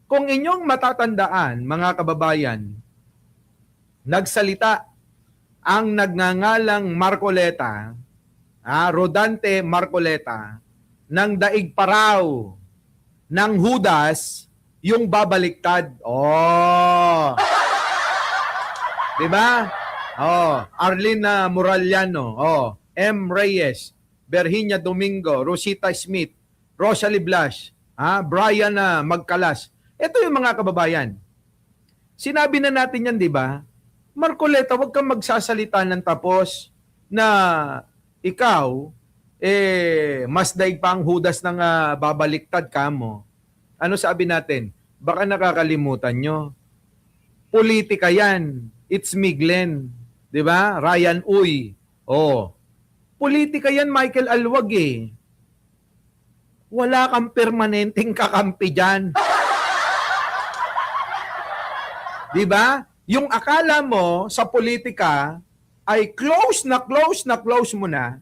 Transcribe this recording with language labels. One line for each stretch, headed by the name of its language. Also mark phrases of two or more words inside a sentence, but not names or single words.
Filipino: Kung inyong matatandaan, mga kababayan, nagsalita ang nagngangalang Marcoleta, Rodante Marcoleta, ng daig paraw ng Judas yung babaliktad. Oh. 'Di ba? Oh, Arlene Moraliano, M. Reyes, Virginia Domingo, Rosita Smith, Rosalie Blas, Brian Magkalas. Ito yung mga kababayan. Sinabi na natin yan, 'di ba? Marcoleta, huwag kang magsasalita ng tapos na ikaw mas daig pa ang Judas ng babaliktad ka mo. Ano sabi natin? Baka nakakalimutan nyo. Politika yan.
English: It's me,
Filipino: Glenn. 'Di ba? Ryan Uy. Politika yan, Michael Alwag eh. Wala kang permanenteng kakampi dyan. 'Di ba? Yung akala mo sa politika ay close mo na.